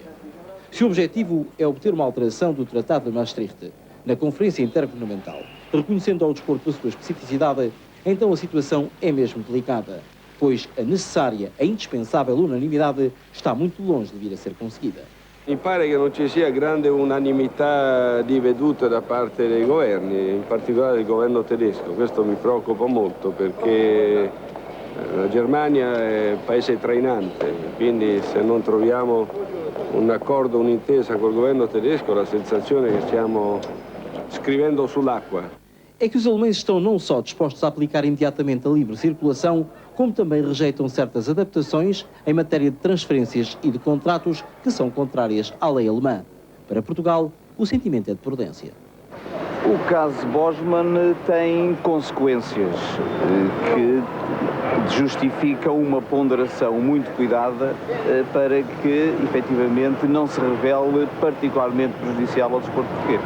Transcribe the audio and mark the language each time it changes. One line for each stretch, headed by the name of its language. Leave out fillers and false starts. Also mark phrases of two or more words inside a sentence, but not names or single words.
Portuguese: Se o objetivo é obter uma alteração do Tratado de Maastricht na Conferência Intergovernamental, reconhecendo ao desporto a sua especificidade, então a situação é mesmo delicada, pois a necessária e indispensável unanimidade está muito longe de vir a ser conseguida.
Italian: Mi pare che non ci sia grande unanimità di vedute da parte dei governi, in particolare del governo tedesco. Questo mi preoccupa molto perché la Germania è un paese trainante, quindi se non troviamo un accordo, un'intesa col governo tedesco, la sensazione è che stiamo scrivendo sull'acqua.
Portuguese: É que os alemães estão não só dispostos a aplicar imediatamente a livre circulação, como também rejeitam certas adaptações em matéria de transferências e de contratos que são contrárias à lei alemã. Para Portugal, o sentimento é de prudência. O caso Bosman tem consequências que justificam uma ponderação muito cuidada para que, efetivamente, não se revele particularmente prejudicial ao desporto português.